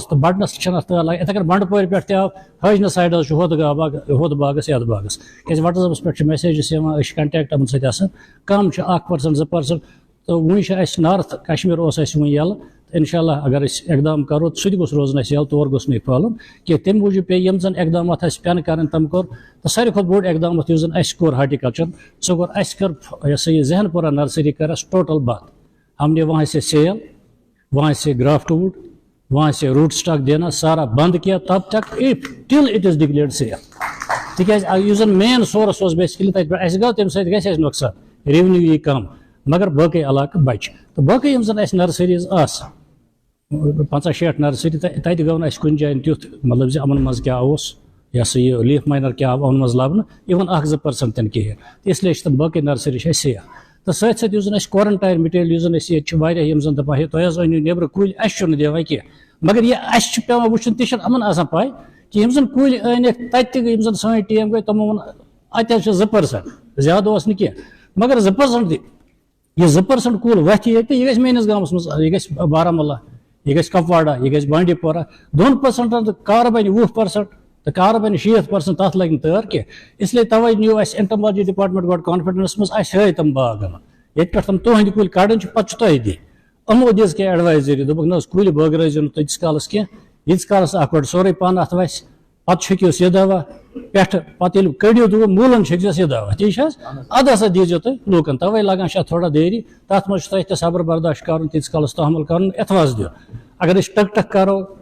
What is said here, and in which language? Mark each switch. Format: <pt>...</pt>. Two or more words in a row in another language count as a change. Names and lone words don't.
<ks>تہٕ بٹنس چھنہٕ اتھ لگان یِتھٕے کٔنۍ بنڈپورِ پٮ۪ٹھ تہِ آو حٲجنہٕ سایڈٕ حظ چھُ ہُتھ باغس یتھ باغس کیٛازِ وٹس پٮ۪ٹھ چھِ میسیجز یِوان أسۍ چھِ کنٹیکٹ یِمن سۭتۍ آسان کم چھِ 1% 2% تہٕ وُنہِ چھِ اَسہِ نارتھ کشمیٖر اوس اَسہِ وُنہِ یَلہٕ تہٕ</ks> <ar>اِنشاء اللہ</ar> <ks>اگر أسۍ اقدام کرو سُہ تہِ گوٚژھ روزُن اَسہِ یَلہٕ تور گوٚژھ نہٕ یہِ پھٲلُن کینٛہہ تَمہِ موٗجوٗب پیٚیہِ یِم زن اقدامات اَسہِ پٮ۪ن کرٕنۍ تِم کوٚر تہٕ ساروی کھۄتہٕ بوٚڑ اقدامات یُس زن اَسہِ کوٚر ہارٹیکلچر سُہ کوٚر اَسہِ کٔر یہِ ہسا یہِ ذہن پورہ نرسری کٔر اَسہِ ٹوٹل بنٛد</ks> <ur>ہم نے وہاں سے سیل وہاں سے گرافٹ ووڈ وہاں سے روٹ اسٹاک دینا سارا بند کیا تب تک</ur> <en>till it is declared seal</en> <ks>تِکیازِ یُس زن</ks> <en>main source</en> <ks>اوس بیسکلی تتہِ پٮ۪ٹھ اَسہِ گوٚو تَمہِ سۭتۍ گژھِ اَسہِ نۄقصان ریونیو یی کم مگر باقٕے علاقہٕ بچہِ تہٕ باقٕے یِم زن اَسہِ نرسریٖز آسہٕ 50-60 نرسری تتہِ گوٚو نہٕ اَسہِ کُنہِ جایہِ تیُتھ مطلب زِ یِمن منٛز کیٛاہ اوس یہِ ہسا یہِ</ks> <en>leaf miner</en> <ks>کیٛاہ آو یِمن منٛز لبنہٕ اِوٕن 1-2% تہِ نہٕ کِہیٖنۍ تہٕ</ks> <ur>اس لیے</ur> <ks>چھِ تِم باقٕے نرسری چھِ اَسہِ سیف</ks> <ur>تو ساتھ ساتھ</ur> <ks>یُس زن اَسہِ</ks> <en>quarantine material</en> <ks>یُس زن اَسہِ ییٚتہِ چھُ واریاہ یِم زن دپان ہے تُہۍ حظ أنِو نیبرٕ کُلۍ اَسہِ چھُنہٕ دِوان کینٛہہ مگر یہِ اَسہِ چھُ پیٚوان وٕچھُن تہِ چھُنہٕ یِمن آسان پاے کہِ یِم زن کُلۍ أنِکھ تَتہِ تہِ یِم زن سٲنۍ ٹیٖم گٔے تِمو ووٚن اَتہِ حظ چھِ 2%, زیادٕ اوس نہٕ کینٛہہ مگر 2% تہِ یہ 2% کُل وتھِ ییٚتہِ یہِ گژھِ میٲنِس گامس منٛز یہِ گژھِ بارہمولہ یہ گژھِ کپواڑہ یہ گژھِ بانڈی پورہ 2% تو کار بنہِ 20% تو کار بنہِ 60% تَتھ لگہِ نہٕ تٲر کینٛہہ</ks> <ur>اس لیے</ur> <ks>توے نیو اَسہِ</ks> <en>entomology department</en> <ks>گۄڈٕ کانفیڈنس منٛز اَسہِ ہٲے تِم باغ ییٚتہِ پٮ۪ٹھ تِم تُہنٛدِ کُلۍ کڑٕنۍ چھِ پتہٕ چھُ تۄہہِ دِنۍ یِمو دِژ کینٛہہ ایڈوایزری دوٚپُکھ نہ حظ کُلۍ بٲگرٲیزیو نہٕ تیٖتِس کالس کینٛہہ ییٖتِس کالس اکھ گۄڈٕ سورُے پان اتھ وسہِ پتہٕ چھٔکِوس یہِ دوا پٮ۪ٹھٕ پتہٕ ییٚلہِ کٔڑِو دوٚپُکھ موٗلن چھٔکزیوس یہِ دوا ٹھیٖک چھِ حظ اَدٕ ہسا دیٖزیو تُہۍ لوٗکن توے لگان چھِ اتھ تھوڑا دیری تتھ منٛز چھُ تۄہہِ تہِ صبر برداشت کرُن تیٖتِس کالس تحمل کرُن اعتواز دیُن اگر أسۍ ٹک ٹک کرو</ks>